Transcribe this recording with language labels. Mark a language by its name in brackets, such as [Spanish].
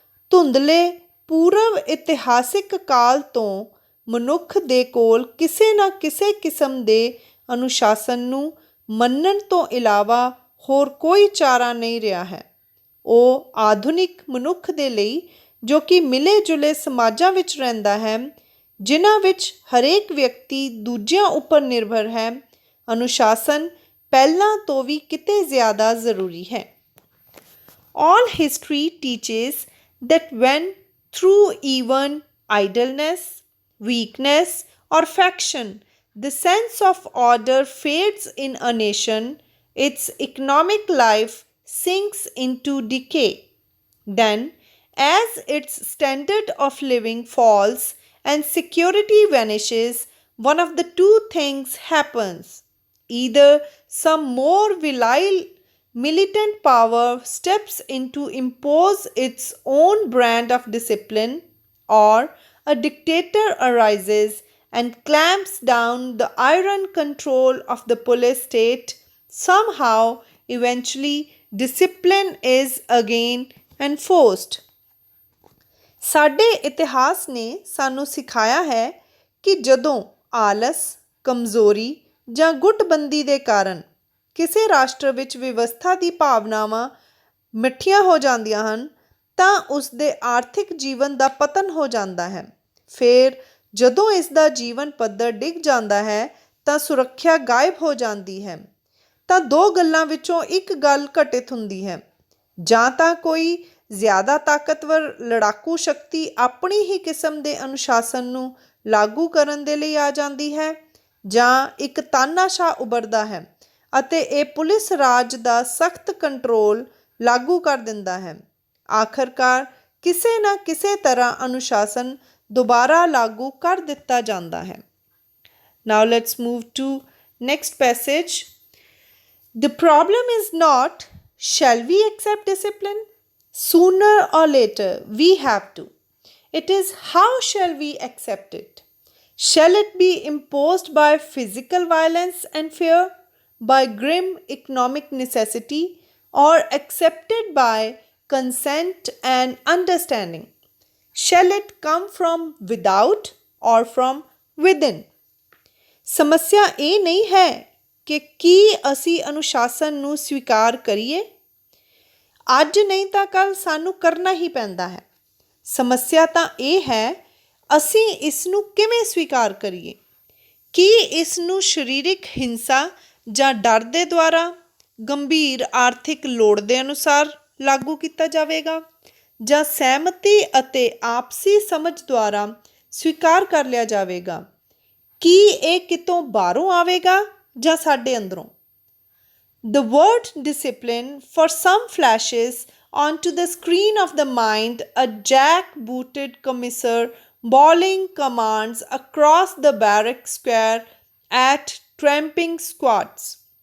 [Punjabi] ਧੁੰਦਲੇ ਪੂਰਵ ਇਤਿਹਾਸਿਕ ਕਾਲ ਤੋਂ ਮਨੁੱਖ ਦੇ ਕੋਲ ਕਿਸੇ ਨਾ ਕਿਸੇ ਕਿਸਮ ਦੇ ਅਨੁਸ਼ਾਸਨ ਨੂੰ ਮੰਨਣ ਤੋਂ ਇਲਾਵਾ ਹੋਰ ਕੋਈ ਚਾਰਾ ਨਹੀਂ ਰਿਹਾ ਹੈ। ਉਹ ਆਧੁਨਿਕ ਮਨੁੱਖ ਦੇ ਲਈ ਜੋ ਕਿ ਮਿਲੇ ਜੁਲੇ ਸਮਾਜਾਂ ਵਿੱਚ ਰਹਿੰਦਾ ਹੈ, ਜਿਨ੍ਹਾਂ ਵਿੱਚ ਹਰੇਕ ਵਿਅਕਤੀ ਦੂਜਿਆਂ ਉੱਪਰ ਨਿਰਭਰ ਹੈ, ਅਨੁਸ਼ਾਸਨ ਪਹਿਲਾਂ ਤੋਂ ਵੀ ਕਿਤੇ ਜ਼ਿਆਦਾ ਜ਼ਰੂਰੀ ਹੈ। [English] All history teaches that when through even idleness, weakness, or faction, the sense of order fades in a nation, its economic life sinks into decay. Then, as its standard of living falls and security vanishes, one of the two things happens. Either some more virile militant power steps in to impose its own brand of discipline, or a dictator arises and clamps down the iron control of the police state. Somehow, eventually, discipline is again enforced. [Punjabi] ਸਾਡੇ ਇਤਿਹਾਸ ਨੇ ਸਾਨੂੰ ਸਿਖਾਇਆ ਹੈ ਕਿ ਜਦੋਂ ਆਲਸ, ਕਮਜ਼ੋਰੀ ਜਾਂ ਗੁੱਟਬੰਦੀ ਦੇ ਕਾਰਨ ਕਿਸੇ ਰਾਸ਼ਟਰ ਵਿੱਚ ਵਿਵਸਥਾ ਦੀ ਭਾਵਨਾਵਾਂ ਮਿੱਠੀਆਂ ਹੋ ਜਾਂਦੀਆਂ ਹਨ ਤਾਂ ਉਸ ਦੇ ਆਰਥਿਕ ਜੀਵਨ ਦਾ ਪਤਨ ਹੋ ਜਾਂਦਾ ਹੈ। ਫਿਰ ਜਦੋਂ ਇਸ ਦਾ ਜੀਵਨ ਪੱਧਰ ਡਿੱਗ ਜਾਂਦਾ ਹੈ ਤਾਂ ਸੁਰੱਖਿਆ ਗਾਇਬ ਹੋ ਜਾਂਦੀ ਹੈ। ਤਾਂ ਦੋ ਗੱਲਾਂ ਵਿੱਚੋਂ ਇੱਕ ਗੱਲ ਘਟਿਤ ਹੁੰਦੀ ਹੈ, ਜਾਂ ਤਾਂ ਕੋਈ ਜ਼ਿਆਦਾ ਤਾਕਤਵਰ ਲੜਾਕੂ ਸ਼ਕਤੀ ਆਪਣੀ ਹੀ ਕਿਸਮ ਦੇ ਅਨੁਸ਼ਾਸਨ ਨੂੰ ਲਾਗੂ ਕਰਨ ਦੇ ਲਈ ਆ ਜਾਂਦੀ ਹੈ, ਜਾਂ ਇੱਕ ਤਾਨਾਸ਼ਾਹ ਉੱਭਰਦਾ ਹੈ ਅਤੇ ਇਹ ਪੁਲਿਸ ਰਾਜ ਦਾ ਸਖਤ ਕੰਟਰੋਲ ਲਾਗੂ ਕਰ ਦਿੰਦਾ ਹੈ। ਆਖਰਕਾਰ ਕਿਸੇ ਨਾ ਕਿਸੇ ਤਰ੍ਹਾਂ ਅਨੁਸ਼ਾਸਨ ਦੁਬਾਰਾ ਲਾਗੂ ਕਰ ਦਿੱਤਾ ਜਾਂਦਾ ਹੈ। [English] Now let's move to next passage. The problem is not, shall we accept discipline? Sooner or later, we have to. It is, how shall we accept it? Shall it be imposed by physical violence and fear, by grim economic necessity, or accepted by consent and understanding? Shall it come from without or from within? [Punjabi] ਸਮੱਸਿਆ ਇਹ ਨਹੀਂ ਹੈ ਕਿ ਕੀ ਅਸੀਂ ਅਨੁਸ਼ਾਸਨ ਨੂੰ ਸਵੀਕਾਰ ਕਰੀਏ। ਅੱਜ ਨਹੀਂ ਤਾਂ ਕੱਲ੍ਹ ਸਾਨੂੰ ਕਰਨਾ ਹੀ ਪੈਂਦਾ ਹੈ। ਸਮੱਸਿਆ ਤਾਂ ਇਹ ਹੈ ਅਸੀਂ ਇਸ ਨੂੰ ਕਿਵੇਂ ਸਵੀਕਾਰ ਕਰੀਏ। ਕੀ ਇਸ ਨੂੰ ਸਰੀਰਕ ਹਿੰਸਾ ਜਾਂ ਡਰ ਦੇ ਦੁਆਰਾ, ਗੰਭੀਰ ਆਰਥਿਕ ਲੋੜ ਦੇ ਅਨੁਸਾਰ ਲਾਗੂ ਕੀਤਾ ਜਾਵੇਗਾ, ਜਾਂ ਸਹਿਮਤੀ ਅਤੇ ਆਪਸੀ ਸਮਝ ਦੁਆਰਾ ਸਵੀਕਾਰ ਕਰ ਲਿਆ ਜਾਵੇਗਾ? ਕੀ ਇਹ ਕਿਤੋਂ ਬਾਹਰੋਂ ਆਵੇਗਾ ਜਾਂ ਸਾਡੇ ਅੰਦਰੋਂ? [English] The word discipline for some flashes onto the screen of the mind, a jack-booted commissar bawling commands across the barrack square at tramping squads.